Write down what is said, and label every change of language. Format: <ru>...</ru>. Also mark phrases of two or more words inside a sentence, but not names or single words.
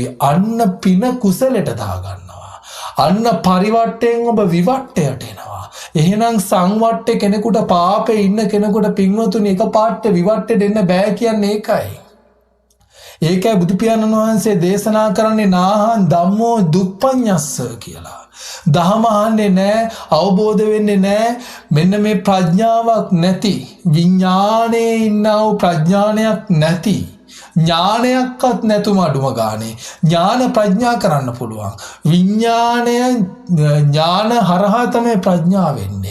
<si>අන්න පින කුසලයට දාගන්නවා. අන්න පරිවට්ටයෙන් ඔබ විවට්ටයට එනවා. එහෙනම් සංවට්ටේ කෙනෙකුට, පාපේ ඉන්න කෙනෙකුට පින්වතුනි එක පාට විවට්ටෙට එන්න බෑ කියන්නේ ඒකයි. ඒකයි බුදු පියාණන් වහන්සේ දේශනා කරන්නේ</si> <pi>නාහං ධම්මෝ දුප්පඤ්ඤස්ස</pi> <si>කියලා. දහම අහන්නේ නැහැ, අවබෝධ වෙන්නේ නැහැ. මෙන්න මේ ප්‍රඥාවක් නැති, විඥානයේ ඉන්නා වූ ප්‍රඥානයක් නැති, ඥානයක්වත් නැතුම අඩුම ගානේ ඥාන ප්‍රඥා කරන්න පුළුවන්. විඥාණය ඥාන හරහා තමයි ප්‍රඥා වෙන්නේ.</si>